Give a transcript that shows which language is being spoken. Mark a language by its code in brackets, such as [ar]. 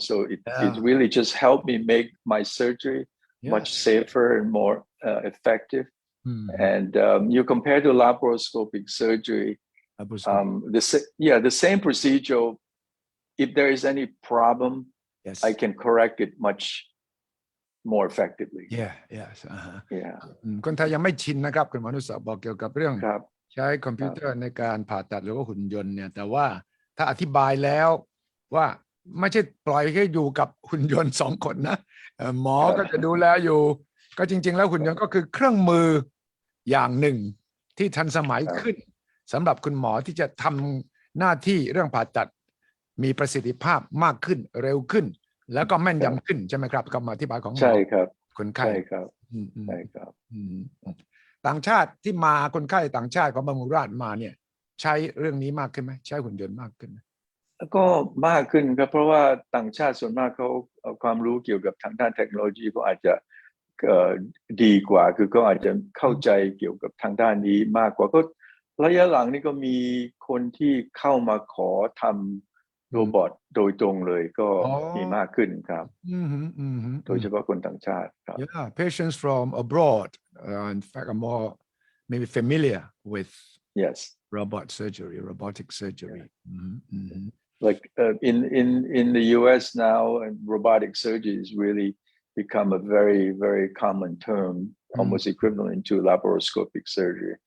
[en] So it really just helped me make my surgery much safer and more effective. And you compare to laparoscopic surgery, the same procedure, if there is any problem, I can correct it much more effectively. Yes. Yeah. [th] คนไทยยังไม่ชินนะครับคุณหมอนุสาบอกเกี่ยวกับเรื่องใช้คอมพิวเตอร์ในการผ่าตัดหรือว่าหุ่นยนต์เนี่ยแต่ว่าถ้าอธิบายแล้วว่าไม่ใช่ปล่อยให้อยู่กับหุ่นยนต์2 คนนะหมอก็จะดูแลอยู่ก็จริงๆแล้วหุ่นยนต์ก็คือเครื่องมืออย่างหนึ่งที่ทันสมัยขึ้นสำหรับคุณหมอที่จะทำหน้าที่เรื่องผ่าตัดมีประสิทธิภาพมากขึ้นเร็วขึ้นแล้วก็แม่นยำขึ้นใช่ไหมครับคำอธิบายของหมอ ใช่ครับ คนไข้ ใช่ครับใช่ครับ ต่างชาติที่มาคนไข้ต่างชาติของบำรุงราษฎร์มาเนี่ยใช้เรื่องนี้มากขึ้นไหมใช้หุ่นยนต์มากขึ้นไหม ก็มากขึ้นครับเพราะว่าต่างชาติส่วนมากเขาความรู้เกี่ยวกับทางด้านเทคโนโลยีก็อาจจะดีกว่าคือก็อาจจะเข้าใจเกี่ยวกับทางด้านนี้มากกว่าก็ระยะหลังนี่ก็มีคนที่เข้ามาขอทำโรบอทโดยตรงเลยก็มีมากขึ้นครับโดยเฉพาะคนต่างชาติครับ [en] Yeah, patients from abroad in fact are more maybe familiar with robotic surgery. Like in the US now, robotic surgery has really become a very, very common term, almost equivalent to laparoscopic surgery.